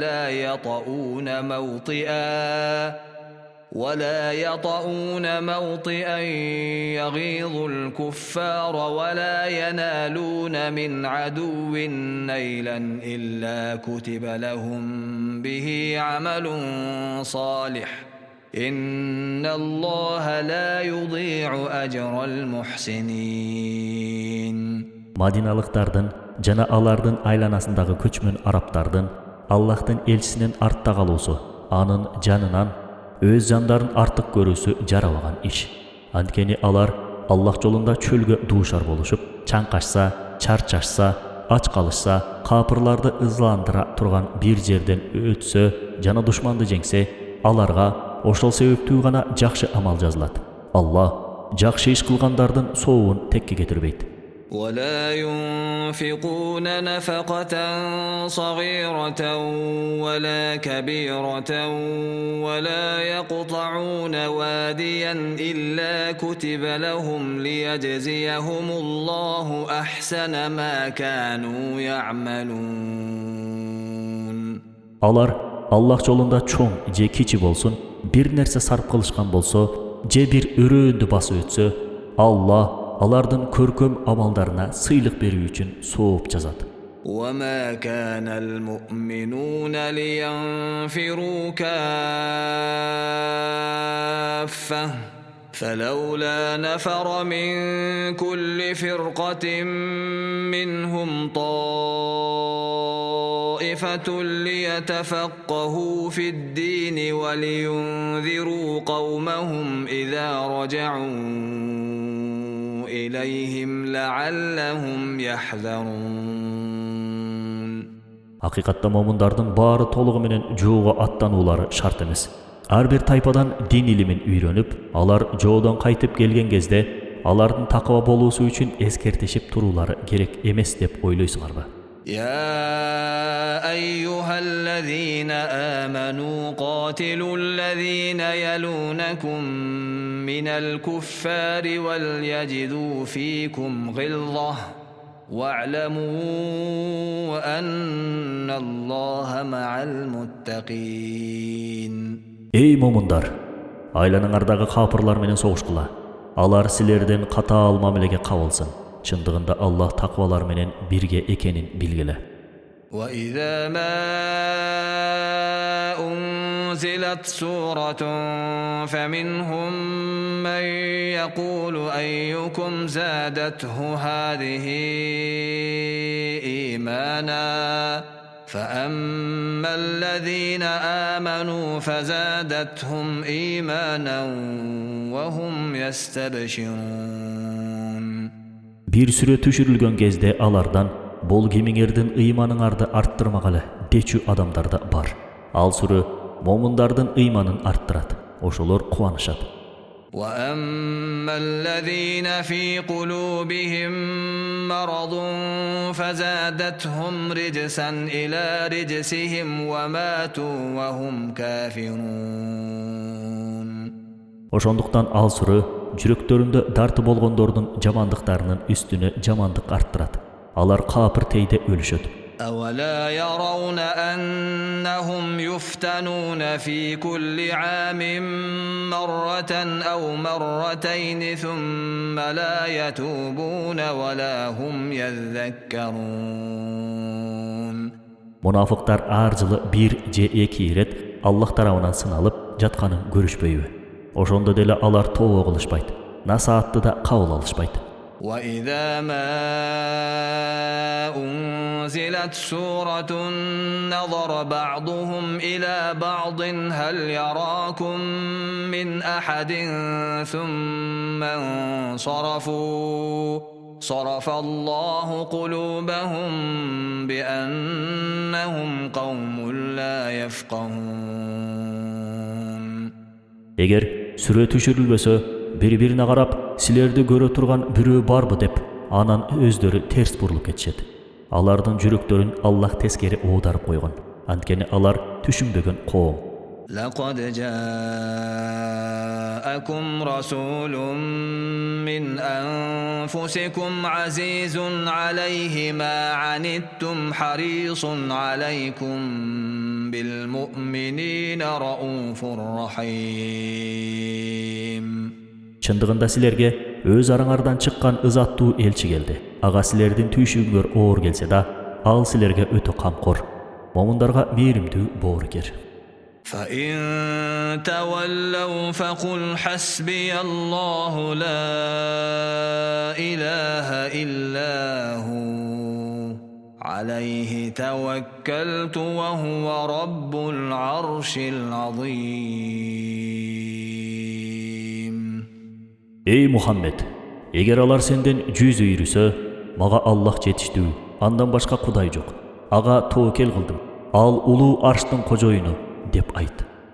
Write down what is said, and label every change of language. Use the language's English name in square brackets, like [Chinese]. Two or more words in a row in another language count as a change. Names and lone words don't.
[Arabic] ولا يطؤون موطئا يغيظ الكفار ولا ينالون من عدو نيلا إلا كتب لهم به عمل صالح إن الله لا يضيع أجر المحسنين. [Kyrgyz] Madinalıktardın жана алардын айланасындагы көчмөн араптардын Аллахтын элчисинин артта калуусу, анын жанынан өз жандарын артык көрүүсү жарабаган иш. Анткени алар Аллах жолунда чөлгө дуушар болушуп, чаңкашса, чарчашса, ач калышса, капырларды ызландыра турган бир жерден өтсө жана душманды жеңсе, аларга ошол себептүү гана жакшы амал жазылат. Аллах жакшы иш кылгандардын сообун текке кетирбейт. [Arabic] ولا ينفقون نفقة صغيرة ولا كبيرة ولا يقطعون واديا إلا كتب لهم ليجزيهم الله أحسن ما كانوا يعملون. [Kyrgyz] Алар Аллах жолунда чоң же кичи болсун, бир нерсе сарп кылышкан болсо, же бир өрөөндү басып өтсө, Аллах алардын көркөм амалдарына сыйлык берүү үчүн сооп жазат. [Arabic] وما كان المؤمنون لينفروا كافة فلولا نفر من كل فرقة منهم طائفة ليتفقهوا في الدين ولينذروا قومهم إذا رجعوا إليهم لعلهم يحذرون. [Kyrgyz] Hakikatta momundardın bari toluğu menen жоого аттануулары шарт эмес. Ар бир тайпадан дин илимин үйрөнүп, алар жоодан кайтып келген кезде алардын такыба болуусу үчүн эскертишип туруулары керек эмес деп ойлойсуңарбы? [Arabic] يا أيها الذين آمنوا قاتلوا الذين يلونكم من الكفار وليجدوا فيكم غلظة واعلموا أن الله مع المتقين. [Kyrgyz] Ey момундар, айланыңардагы капырлар менен согушкула. Алар силерден катаал мамилеге кабылсын. Чындыгында Аллах таквалар менен бирге экенин билгиле. [Arabic] وإذا ما أنزلت سورة فمنهم من يقول أيكم زادته هذه إيمانا فأما الذين آمنوا فزادتهم إيمانا وهم يستبشرون. [Kyrgyz] Bir süre түшүрүлгөн кезде алардан бул кимиңердин ыйманыңарды арттырмагалы дечү адамдар да бар. Ал сүрө момундардын ыйманын арттырат. Ошолор кубанышат. [Arabic] وأما الذين في قلوبهم مرض فزادتهم رجسا إلى رجسهم وماتوا وهم كافرون. [Kyrgyz] Ошондуктан ал суры жүрөктөрүндө дарты болгондордун жамандыктарынын үстүнө жамандык арттырат. Алар капыр тейде өлүшөт. [Arabic] أولا يرون أنهم يفتنون في كل عام مرة أو مرتين ثم لا يتوبون ولا هم يذكرون. [Kyrgyz] Munafıqlar ар жылы бир же эки ирет Аллах тарабынан сыналып жатканын көрүшпөйбү? Ошондо деле алар тообо кылышпайт, насаатты да кабыл алышпайт. [Arabic] وإذا ما أنزلت سورة نظر بعضهم إلى بعض هل يراكم من أحد ثم انصرفوا صرف الله قلوبهم بأنهم قوم لا يفقهون. [Kyrgyz] Эгер сүрө түшүрүлбөсө, бири-бирине карап, силерди көрө турган бирөө барбы деп, анан өздөрү терс бурулуп кетишет. Алардын жүрөктөрүн Аллах тескери оодарып койгон. Анткени алар түшүнбөгөн коом. [Arabic] لقد جاءكم رسول من أنفسكم عزيز عليه ما عنتم حريص عليكم بالمؤمنين رؤوف رحيم. [Kyrgyz] Чындыгында силерге өз араңардан чыккан ызаттуу элчи келди. Ага силердин түйшүгүңөр оор келсе да, ал силерге өтө камкор, момундарга мээримдүү боорукер. [Arabic] فإن تولوا فقل حسبي الله لا إله إلا هو عليه توكلت وهو رب العرش العظيم. [Kyrgyz] Ey Muhammed, эгер алар сенден жүз үйрүсө, мага Аллах жетиштүү, андан башка кудай жок. Ага тоокел кылдым. Ал улуу арштын кожоюну деп айт.